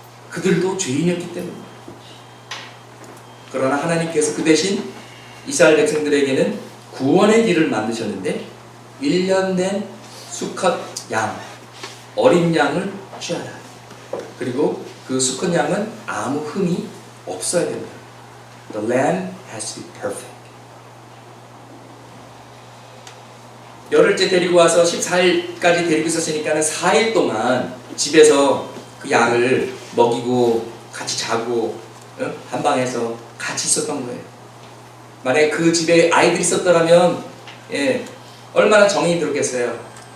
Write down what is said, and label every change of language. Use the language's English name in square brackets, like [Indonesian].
[Korean] 그들도 죄인이었기 때문입니다. 그러나 하나님께서 그 대신 이스라엘 백성들에게는 구원의 길을 만드셨는데 1년 된 수컷 양, 어린 양을 취하라. 그리고 그 수컷 양은 아무 흠이 없어야 됩니다. [English] The lamb has to be perfect. [Korean] 열흘째 데리고 와서 14일까지 데리고 있었으니까 4일 동안 집에서 그 양을 먹이고 같이 자고 한 방에서 같이 있었던 거예요. 만약에 그 집에 아이들이 있었더라면 얼마나 정이 들었겠어요.